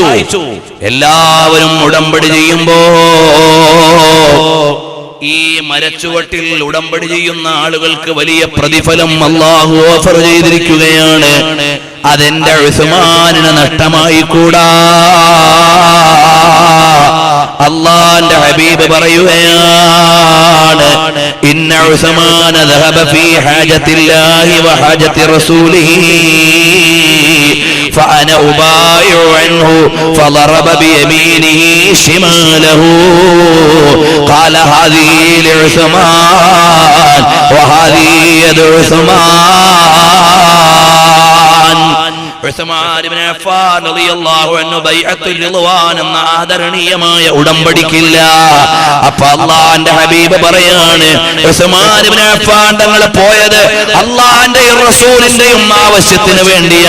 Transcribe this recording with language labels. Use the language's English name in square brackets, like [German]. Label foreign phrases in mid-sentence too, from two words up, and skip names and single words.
[Malayalam] എല്ലാവരും ഉടമ്പടി ചെയ്യുമ്പോ ഈ മരച്ചുവട്ടിൽ ഉടമ്പടി ചെയ്യുന്ന ആളുകൾക്ക് വലിയ പ്രതിഫലം അല്ലാഹു ഓഫർ ചെയ്തിരിക്കുകയാണ്. അതെന്റെ ഉസ്മാനിന് നഷ്ടമായി കൂടാ. അല്ലാഹുവിന്റെ ഹബീബ് പറയുകയാണ്, [Arabic] إن عثمان ذهب في حاجة الله و حاجة رسوله فأنا أبايع عنه فضرب بيمينه شماله قال هذه لعثمان وهذه يد عثمان. [Malayalam] ഉസ്മാൻ ഇബ്നു അഫ്ഫാൻ [Arabic] رضي الله عنه [Malayalam] ബൈഅത്തുൽ റിദ്വാൻ എന്ന ആദരണീയമായ ഉടമ്പടിക്കില്ല. അപ്പോൾ അല്ലാഹുവിന്റെ ഹബീബ് പറയാണ്, ഉസ്മാൻ ഇബ്നു അഫ്ഫാൻ തങ്ങൾ പോയത് അല്ലാഹുവിന്റെയും റസൂലിന്റെയും ആവശ്യത്തിന് വേണ്ടിയാ.